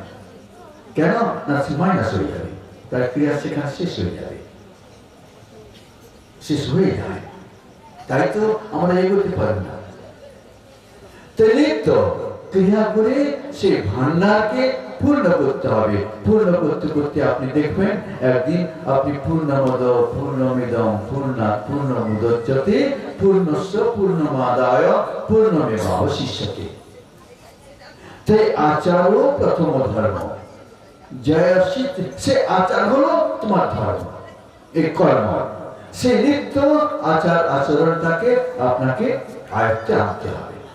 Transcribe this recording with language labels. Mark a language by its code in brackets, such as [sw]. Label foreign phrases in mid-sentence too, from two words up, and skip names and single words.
[bn] কেন না, মাইনাস হয়ে যাবে, তার ক্রিয়া সেখানে শেষ হয়ে যাবে, শেষ হয়ে যায়। তাই তো আমরা এগোতে পারি না। তো ক্রিয়া করে সেই ভান্ডারকে পূর্ণ করতে হবে। পূর্ণ করতে করতে আপনি দেখবেন একদিন আপনি [sa] পূর্ণমদ পূর্ণমিদং পূর্ণাৎ পূর্ণমুদচ্যতে পূর্ণস্য পূর্ণমাদায় পূর্ণমেবাবশিষ্যতে। [bn] তাই আচার প্রথম ধর্ম। জয়সিত, সে আচার হলো তোমার ধর্ম, এই কর্ম। সেই নিত্য আচার আচরণটাকে আপনাকে আয়ত্তে আনতে হবে।